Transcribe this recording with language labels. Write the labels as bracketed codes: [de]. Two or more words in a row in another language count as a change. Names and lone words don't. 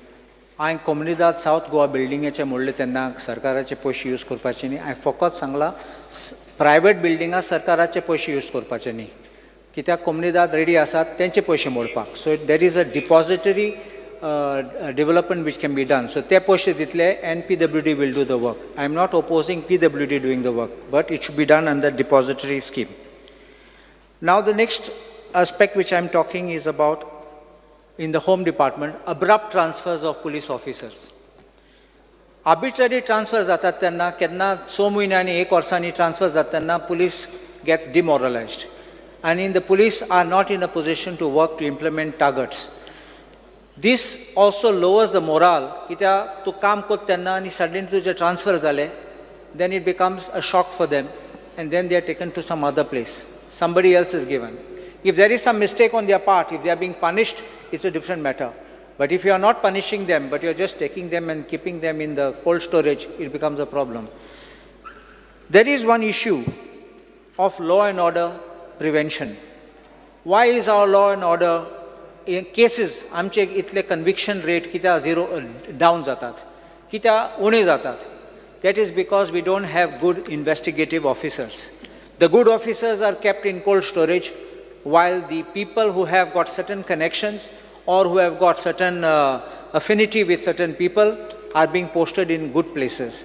[kok] I comunidad South Goa buildingaचे मोडले तेन्ना सरकाराचे पयशे यूज करपाचे न्ही. हांवें फकत सांगला प्रायवेट बिल्डिंगां सरकाराचे पयशे यूज करपाचे न्ही. कित्याक comunidad रेडी आसात तेंचे पयशे मोडपाक. [en] So there is a depository development which can be done. So [kok] ते पयशे दितले [en] and PWD will do the work. I am not opposing PWD doing the work, but it should be done under depository scheme. Now the next aspect which I am talking is about in the Home Department, abrupt transfers of police officers. Arbitrary transfers [kok] जातात तेन्ना केन्ना 6 म्हयन्यांनी 1 वर्सांनी transfers जातात तेन्ना [en] police get demoralized. And the police are not in a position to work to implement targets. This also lowers the morale. [kok] कित्याक तूं काम करता तेन्ना आनी suddenly तुजे transfer जाले, [en] then it becomes a shock for them and then they are taken to some other place. Somebody else is given. If there is some mistake on their part, if they are being punished, it's a different matter. But if you are not punishing them, but you are just taking them and keeping them in the cold storage, it becomes a problem. There is one issue of law and order prevention. Why is our law and order in cases, [kok] आमचे इतले [en] conviction rate [kok] कित्याक [en] zero down [kok] जातात, कित्याक उणे जातात? [en] That is because we don't have good investigative officers. The good officers are kept in cold storage, while the people who have got certain connections or who have got certain affinity with certain people are being posted in good places.